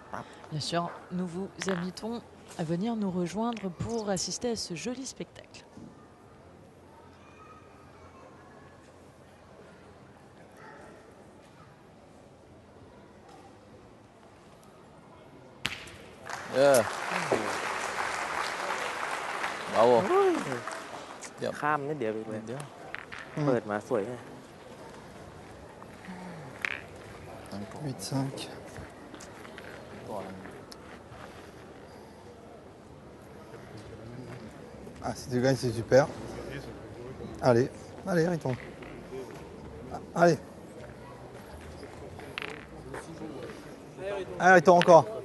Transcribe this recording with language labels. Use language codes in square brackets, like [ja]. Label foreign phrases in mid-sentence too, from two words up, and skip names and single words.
[fr] Bien sûr, nous vous invitons à venir nous rejoindre pour assister à ce joli spectacle. Bravo. [th] ข้ามนิดเดียวไปเลย เดี๋ยว เปิดมาสวยไง [fr] 8-5. Ah, si tu gagnes, c'est super. Allez, allez, Riton. Allez. Allez, Riton, encore.